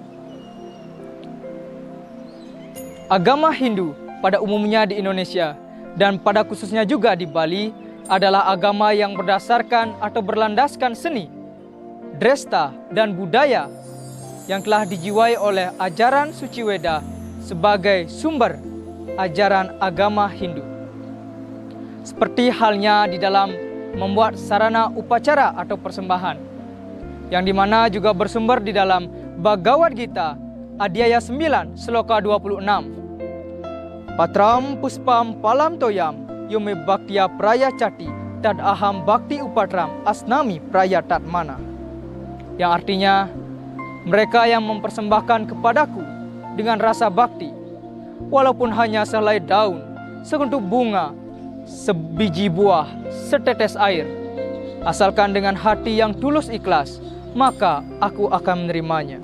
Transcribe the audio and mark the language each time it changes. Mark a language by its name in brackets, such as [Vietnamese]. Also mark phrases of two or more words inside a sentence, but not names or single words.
[Indonesian] Agama Hindu pada umumnya di Indonesia dan pada khususnya juga di Bali adalah agama yang berdasarkan atau berlandaskan seni, dresta, dan budaya yang telah dijiwai oleh ajaran suci Weda sebagai sumber ajaran agama Hindu. Seperti halnya di dalam membuat sarana upacara atau persembahan, yang dimana juga bersumber di dalam Bhagavad Gita Adhyaya 9 Sloka 26. [Sanskrit] Patram puspam palam toyam yume bhaktiya praya cati tad aham bhakti upatram asnami praya tatmana. [Indonesian] Yang artinya, mereka yang mempersembahkan kepadaku dengan rasa bakti, walaupun hanya sehelai daun, sekuntuk bunga, sebiji buah, setetes air, asalkan dengan hati yang tulus ikhlas, maka aku akan menerimanya.